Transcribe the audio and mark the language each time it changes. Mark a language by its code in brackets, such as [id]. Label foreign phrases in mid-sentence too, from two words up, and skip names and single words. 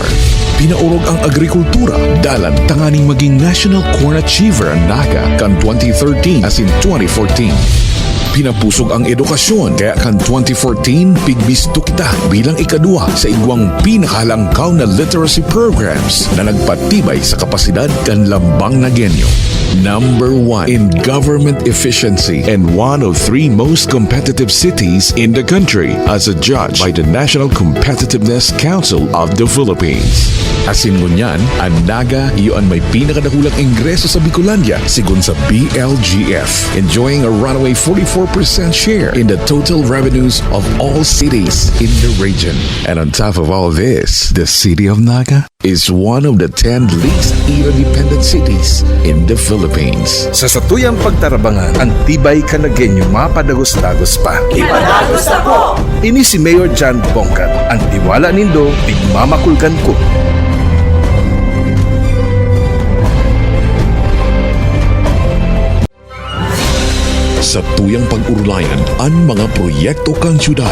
[bik] Pinaurog ang agrikultura, dalan tanganing maging National Corn Achiever ang Naga kan 2013 asin 2014. Pinapusog ang edukasyon kaya kan 2014 pigbisto kita bilang ikadua sa igwang pinakalangkaw na literacy programs na nagpatibay sa kapasidad kan lambang na genyo. [en] Number 1 in government efficiency and one of 3 most competitive cities in the country as adjudged by the National Competitiveness Council of the Philippines. [bik] Asin ngunyan, ang Naga iyon may pinakadakulang ingreso sa Bicolandia sigun sa BLGF, [en] enjoying a runaway 44% share in the total revenues of all cities in the region. And on top of all this, the city of Naga is one of the 10 least independent cities in the Philippines. [bik] Sa satuyang pagtarabangan, ang tibay Canagueño mapadagos-dagos pa. Ipadagos ako! Ini si Mayor John Bongkat, ang tiwala nindo, tigmamakulkan ko. Sa tuyang pag-urulayan, ang mga proyekto kang syudad.